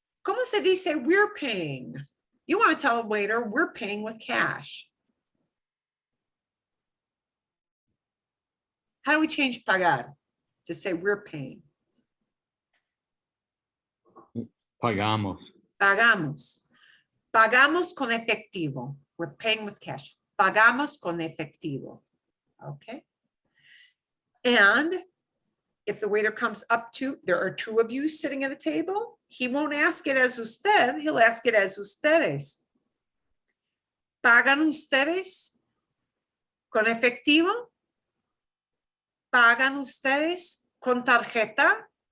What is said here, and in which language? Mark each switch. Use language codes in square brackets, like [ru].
[es] ¿Cómo se dice [en] we're paying? You want to tell a waiter we're paying with cash. How do we change pagar to say we're paying? [es] Pagamos. Pagamos. Pagamos con efectivo. [en] We're paying with cash. [es] Pagamos con efectivo. Okay. [en] And if the waiter comes up to, there are two of you sitting at a table, he won't ask it as usted, he'll ask it as ustedes. [es] ¿Pagan ustedes con efectivo? ¿Pagan ustedes con tarjeta?